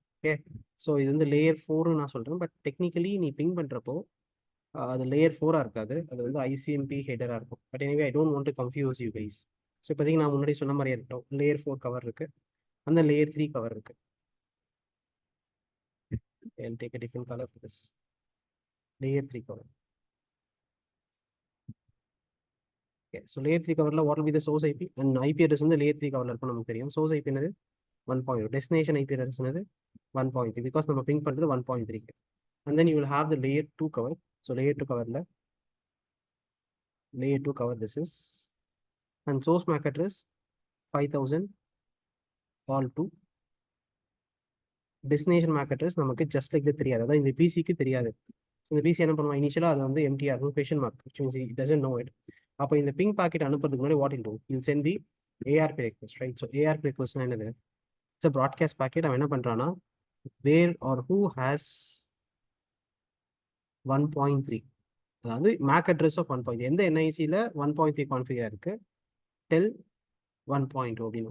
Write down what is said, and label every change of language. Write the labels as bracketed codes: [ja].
[ta] Okay, so இது வந்து layer 4 நான் சொல்கிறேன். பட் டெக்னிக்கலி நீ பிங் பண்ணுறப்போ அது லேயர் 4 இருக்காது. அது வந்து ICMP ஹெடராக இருக்கும். [en] But anyway I don't want to confuse you guys. [ta] So இப்போதைக்கு நான் முன்னாடி சொன்ன மாதிரியே இருக்கட்டும். லேயர் 4 கவர் இருக்கு, அந்த லேயர் 3 கவர் இருக்கு. [en] I'll take a different color for this. Layer 3 cover. Okay, so layer 3 cover, what will be the source IP? And IP address [ta] வந்து layer 3 cover இருக்கும், நமக்கு தெரியும். [en] Source IP என்னது 1.0. Destination IP address என்னது 1.3, because [ta] நம்ம ping பண்ணுறது [en] 1.3. And then you will have the layer 2 cover. So layer 2 cover layer 2 cover this is, and source MAC address 5000 all 2. [ta] Destination MAC address நமக்கு just like the தெரியாது. அதாவது இந்த பிசிக்கு தெரியாது. இந்த பிசி என்ன பண்ணுவோம்? [en] இனிஷியலாக அது வந்து எம்டிஆர் இருக்கும், question mark, which means it doesn't know it. [ta] அப்போ இந்த பிங் பாக்கெட் அனுப்புறதுக்கு முன்னாடி [en] What will do, will send the ARP request, right? [ta] So ARP request என்னது? [en] It's a broadcast packet. [ta] அவன் என்ன பண்ணுறான்னா, வேர் ஆர் ஹூ ஹேஸ் 1.3, அதாவது மேக் அட்ரஸ் ஆஃப் 1.3, எந்த NICயில் 1.3 கான்ஃபிகர் இருக்கு, டெல் 1.2 அப்படின்னு.